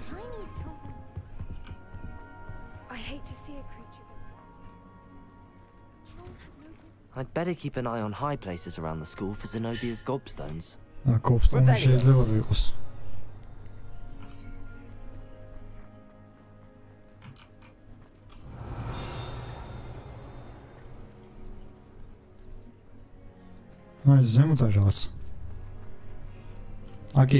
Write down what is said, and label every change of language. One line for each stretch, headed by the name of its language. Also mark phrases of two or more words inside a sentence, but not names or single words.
English: I'd better keep an eye on high places around the school for Zenobia's gobstones.
Georgian: Gobstone შეიძლება რომ იყოს. აი ზემოთ არის რაღაც.
English: Akio.